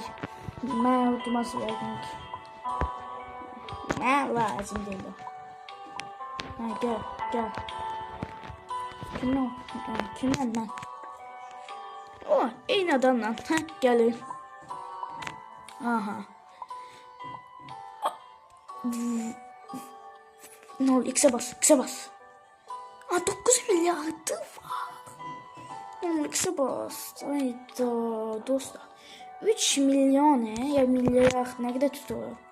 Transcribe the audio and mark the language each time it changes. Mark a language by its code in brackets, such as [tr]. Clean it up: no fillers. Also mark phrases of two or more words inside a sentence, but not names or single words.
[az] Mən udması verdim ki. Nə lazım deyil o. Gəl. Kimdən mən? Eyni adamla. Gəlin. Aha. [tr] Ne oldu? X'e bas. 9 milyardı var. X'e bas. Hayda dostlar. 3 milyon ya milyar ne kadar tutuyor?